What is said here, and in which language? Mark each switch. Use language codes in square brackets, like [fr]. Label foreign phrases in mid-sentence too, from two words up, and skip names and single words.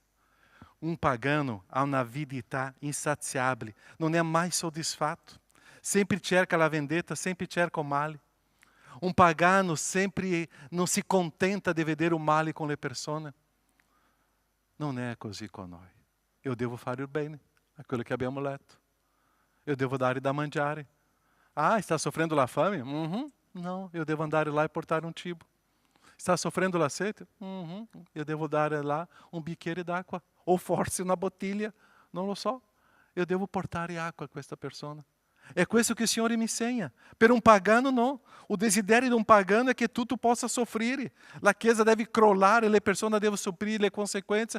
[it] Um pagano ha una avidità insaziabile, non è mai soddisfatto. Sempre cerca la vendetta, sempre cerca o male. Um pagano sempre non si contenta di vedere o male con le persone. Non è così con noi. Eu devo fare il bene, [pt] aquilo que [it] abbiamo letto. Eu devo dare da mangiare. [pt] Ah, está sofrendo la fame? Não, eu devo andare lá e portare um cibo. Está sofrendo la sete? [it] Eu devo dare lá um bicchiere d'acqua. Ou forse una bottiglia, non lo so. Eu devo portare acqua a questa persona. É questo che il Signore mi insegna. Per un pagano no. O desiderio di un pagano è che tutto possa soffrire. La Chiesa deve crollare, le persone devono soffrire le conseguenze.